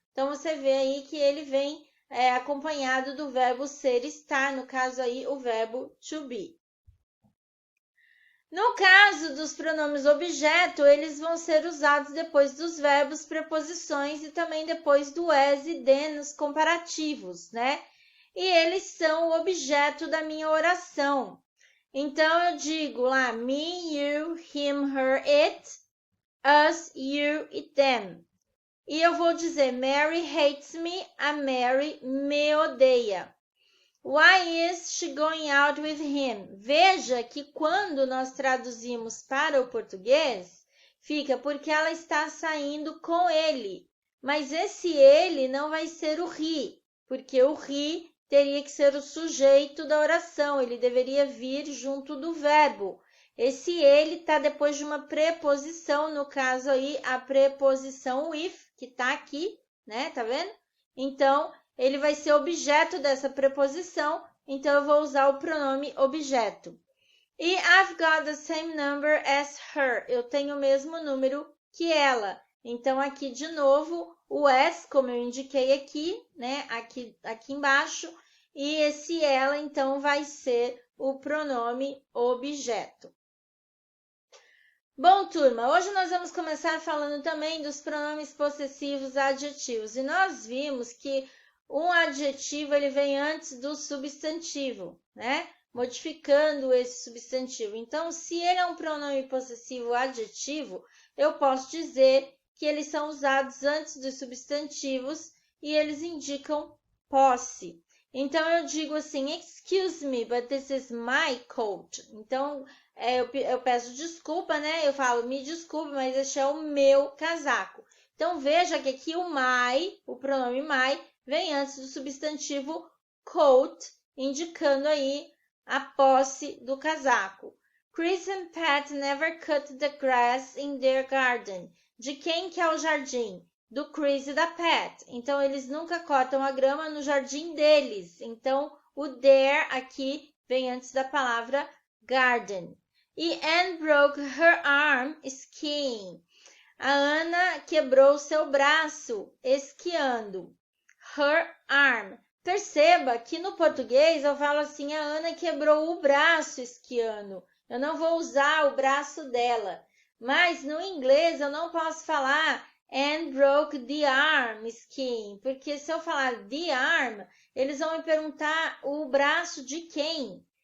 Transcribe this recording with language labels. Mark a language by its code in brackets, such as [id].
[pt] Então, você vê aí que ele vem acompanhado do verbo ser, estar, no caso aí, o verbo to be. No caso dos pronomes objeto, eles vão ser usados depois dos verbos, preposições e também depois do as e then nos comparativos, né? E eles são o objeto da minha oração. Então, eu digo lá, me, you, him, her, it, us, you e them. E eu vou dizer, [en] Mary hates me, [pt] a Mary me odeia. [en] Why is she going out with him? [pt] Veja que quando nós traduzimos para o português, fica porque ela está saindo com ele. Mas esse ele não vai ser o he, porque o he teria que ser o sujeito da oração, ele deveria vir junto do verbo. Esse ele está depois de uma preposição, no caso aí, a preposição with, que está aqui, né? Tá vendo? Então, ele vai ser objeto dessa preposição, então eu vou usar o pronome objeto. [en] E I've got the same number as her. [pt] Eu tenho o mesmo número que ela. Então, aqui de novo, o as, como eu indiquei aqui, né? Aqui embaixo. E esse ela, então, vai ser o pronome objeto. Bom, turma, hoje nós vamos começar falando também dos pronomes possessivos adjetivos. E nós vimos que um adjetivo ele vem antes do substantivo, né? Modificando esse substantivo. Então, se ele é um pronome possessivo adjetivo, eu posso dizer que eles são usados antes dos substantivos e eles indicam posse. Então, eu digo assim, [en] excuse me, but this is my coat. [pt] Então, eu peço desculpa, né? Eu falo, me desculpe, mas este é o meu casaco. Então, veja que aqui o my, o pronome my, vem antes do substantivo coat, indicando aí a posse do casaco. [en] Chris and Pat never cut the grass in their garden. [pt] De quem que é o jardim? Do Chris e da Pat. Então, eles nunca cortam a grama no jardim deles. Então, o their aqui vem antes da palavra garden. [en] E Anne broke her arm skiing. [pt] A Ana quebrou seu braço esquiando. [en] Her arm. [pt] Perceba que no português eu falo assim, a Ana quebrou o braço esquiando. Eu não vou usar o braço dela. Mas no inglês eu não posso falar [en] Anne broke the arm skiing, [pt] porque se eu falar the arm, eles vão me perguntar o braço de quem.